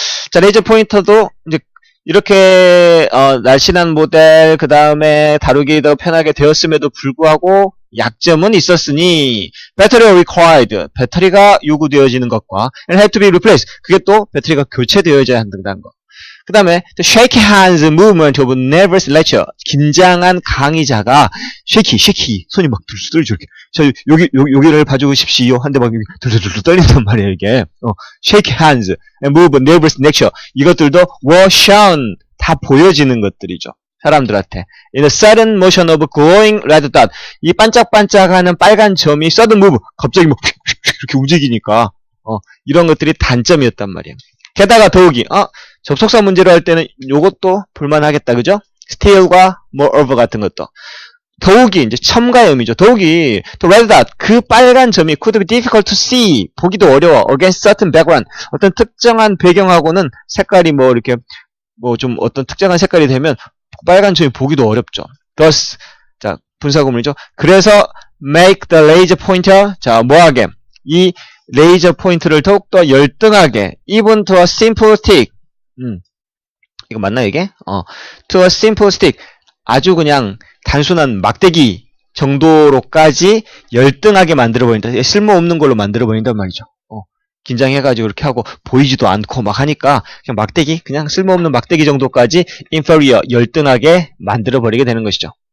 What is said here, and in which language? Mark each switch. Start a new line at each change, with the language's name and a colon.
Korean: 자, 레이저 포인터도 이제 이렇게 날씬한 모델, 그 다음에 다루기 더 편하게 되었음에도 불구하고 약점은 있었으니
English: battery required,
Korean: 배터리가 요구되어지는 것과
English: and had to be replaced,
Korean: 그게 또 배터리가 교체되어져야 한다는 것. 그 다음에
English: shake hands movement of nervous lecturer,
Korean: 긴장한 강의자가 shaky 손이 막 들썩들죠. 이렇게 저 여기를 봐주십시오 한데 막 들썩들썩 떨린단 말이에요.
English: 이게 shake hands and move nervous lecturer,
Korean: 이것들도
English: were shown,
Korean: 다 보여지는 것들이죠. 사람들한테.
English: In a sudden motion of glowing red dot,
Korean: 이 반짝반짝하는 빨간 점이
English: sudden move,
Korean: 갑자기 막 이렇게 움직이니까 이런 것들이 단점이었단 말이에요. 게다가 더욱이 접속사 문제로 할 때는 요것도 볼만하겠다, 그죠? still과 moreover 같은 것도. 더욱이 이제 첨가음이죠. 더욱이 또
English: red dot,
Korean: 그 빨간 점이
English: could be difficult to see,
Korean: 보기도 어려워.
English: against certain background,
Korean: 어떤 특정한 배경하고는 색깔이 뭐 이렇게 뭐 좀 어떤 특정한 색깔이 되면 빨간 점이 보기도 어렵죠. thus, 자, 분사구문이죠. 그래서
English: make the laser pointer,
Korean: 자, 뭐하게? 이 레이저 포인트를 더욱더 열등하게,
English: even to a simple stick.
Korean: 이거 맞나 이게?
English: to a simple stick.
Korean: 아주 그냥 단순한 막대기 정도로까지 열등하게 만들어버린다. 쓸모없는 걸로 만들어버린단 말이죠. 긴장해가지고 이렇게 하고 보이지도 않고 막 하니까 그냥 막대기, 그냥 쓸모없는 막대기 정도까지 inferior, 열등하게 만들어버리게 되는 것이죠.